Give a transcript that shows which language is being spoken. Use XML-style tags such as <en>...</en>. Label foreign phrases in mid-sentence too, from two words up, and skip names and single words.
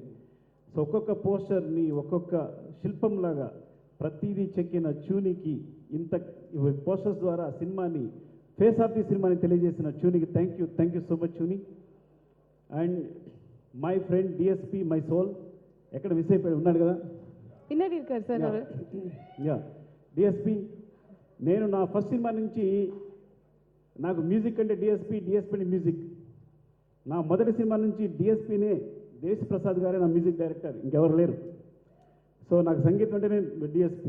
<te>సో ఒక్కొక్క పోస్టర్ని ఒక్కొక్క శిల్పంలాగా ప్రతిదీ చెక్కిన చూనికి ఇంత పోస్టర్స్ ద్వారా సినిమాని,</te> <en>face of the</en> <te>సినిమాని తెలియజేసిన చూనికి</te> <en>thank you so much</en> <te>చూని.</te> <en>and my friend DSP my soul,</en> <te>ఎక్కడ మిస్ అయిపోయాడు, ఉన్నాడు కదా</te> <ta>பின்னாடி இருக்கார் சார் அவர்.</ta> <te>యా డిఎస్పి. నేను నా ఫస్ట్ సినిమా నుంచి నాకు మ్యూజిక్ అంటే డిఎస్పి మ్యూజిక్. నా మొదటి సినిమా నుంచి డిఎస్పినే, దేశ్ ప్రసాద్ గారే నా</te> <en>music director,</en> <te>ఇంకెవరు లేరు. సో నాకు సంగీతం అంటేనే డిఎస్పి.</te>